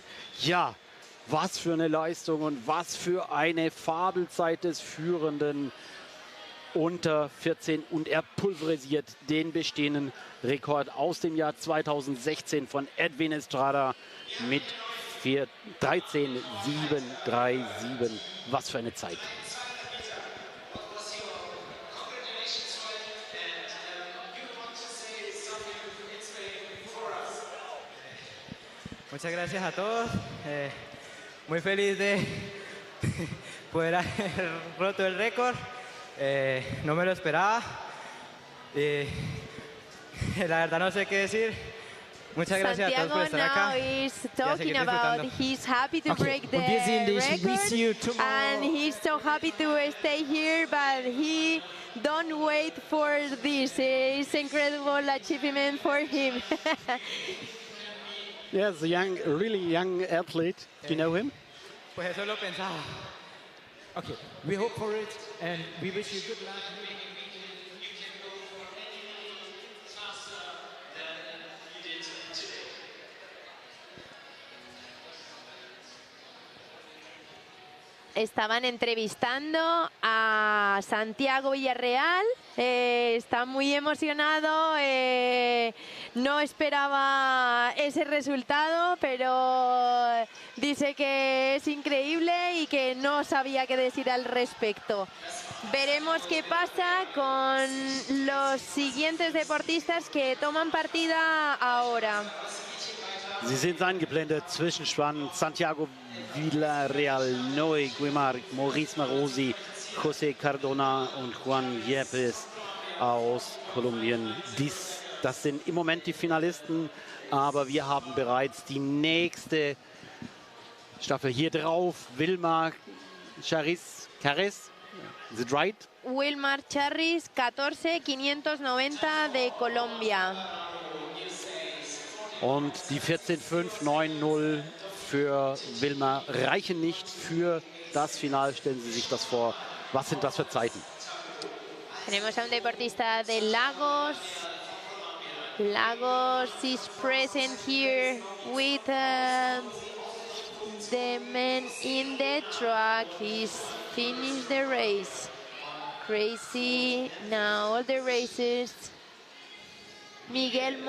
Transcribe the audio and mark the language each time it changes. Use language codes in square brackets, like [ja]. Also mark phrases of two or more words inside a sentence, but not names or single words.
[de] Ja, was für eine Leistung und was für eine Fabelzeit des Führenden unter 14. Und er pulverisiert den bestehenden Rekord aus dem Jahr 2016 von Edwin Estrada mit 13.737. Was für eine Zeit. [es] Muchas gracias a todos. Muy feliz de poder haber roto el récord. No me lo esperaba. La verdad no sé qué decir. Muchas gracias a todos por estar acá. [en] Santiago is talking about he's happy to break the record and he's so happy to stay here, but he don't wait for this. It's incredible achievement for him. Yes, a young, really young athlete. Do you know him? [es] Pues eso lo pensaba. [en] Okay, we hope for it and we wish you good luck. [es] Estaban entrevistando a Santiago Villarreal, está muy emocionado, no esperaba ese resultado, pero dice que es increíble y que no sabía qué decir al respecto. Veremos qué pasa con los siguientes deportistas que toman partida ahora. [de] Sie sind eingeblendet, Zwischenspann, Santiago Villarreal, Noé Guimard, Maurice Marosi, José Cardona und Juan Yepes aus Kolumbien. Das sind im Moment die Finalisten, aber wir haben bereits die nächste Staffel hier drauf. [en] Wilmar Charis, is it right? [es] Wilmar Charis, 14.590 de Colombia. [de] Und die 14.590 für Wilmar reichen nicht für das Final. Stellen Sie sich das vor. Was sind das für Zeiten? [es] Tenemos a un deportista de Lagos. [en] Lagos is present here with the man in the truck. He's finished the race. Crazy. Now all the races.